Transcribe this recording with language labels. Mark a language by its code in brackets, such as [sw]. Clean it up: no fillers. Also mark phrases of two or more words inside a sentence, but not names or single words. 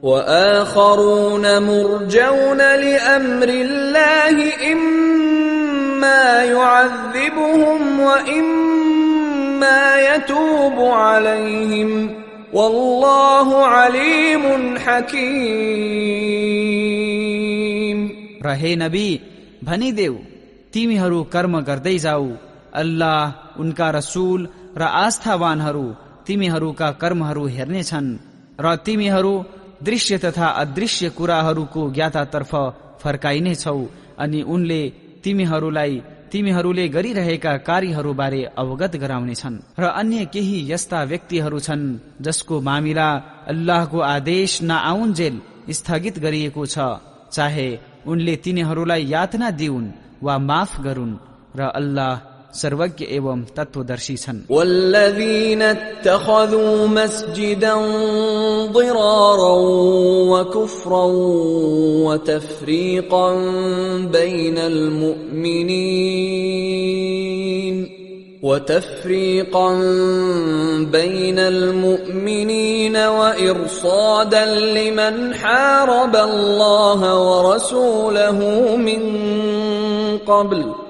[ar] وآخرون مرجون لأمر الله إما إما يعذبهم وإما يتوب عليهم والله عليم حكيم. [ne] र हे नबी भनिदेऊ, तिमीहरू कर्म गर्दै जाऊ, अल्लाह, उनका रसूल र आस्थावानहरू तिमीहरूका कर्महरू हेर्नेछन् र तिमीहरू दृश्य तथा अदृश्य कुराहरूको ज्ञातातर्फ फर्काइनेछौ अनि उनले तिमीहरूले गरिरहेका कार्यहरूबारे अवगत गराउनेछन्. र अन्य केही यस्ता व्यक्तिहरू छन् जसको मामिला अल्लाहको आदेश नआउन्जेल स्थगित गरिएको छ, चाहे उनले तिनीहरूलाई यातना दिउन् वा माफ गरून्, र अल्लाह सर्वज्ञ एवं तत्वदर्शी छन्. [ar] والذين اتخذوا مسجدا ضرارا وكفرا وتفريقا بين المؤمنين وإرصادا لمن حارب الله ورسوله من قبل